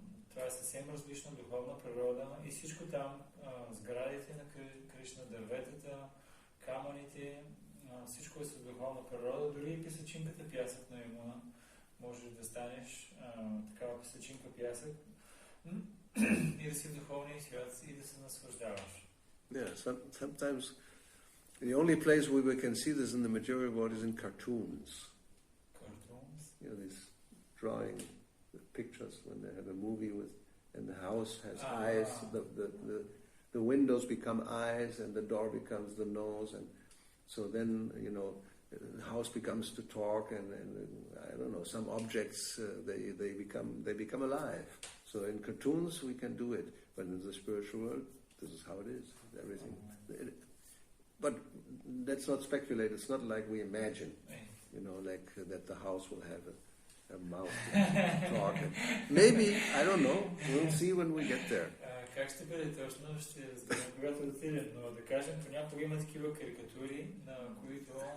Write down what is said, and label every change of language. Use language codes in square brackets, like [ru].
[bg] Това е съвсем различна духовна природа и всичко там, сградите на Кришна, дърветата, камъните, всичко е с духовна природа, дори и песъчинката пясък на Ямуна. Можеш да станеш такава песъчинка пясък и да си в духовния свят и да се наслаждаваш. [en] Yeah, sometimes the only place where we can see this in the material world is in cartoons. Cartoons? You know, these drawing pictures when they have a movie with, and the house has eyes, the windows become eyes and the door becomes the nose, and so then, you know, the house becomes to talk, and I don't know, some objects they become alive. So in cartoons we can do it, but in the spiritual world, this is how it is. Everything, but let's not speculate. It's not like we imagine, you know, like that the house will have a mouth to talk. Maybe, I don't know. We'll see when we get there. [bg] Как ще бъде точно, ще разберем когато отидем, но да кажем, понякога има такива карикатури, на които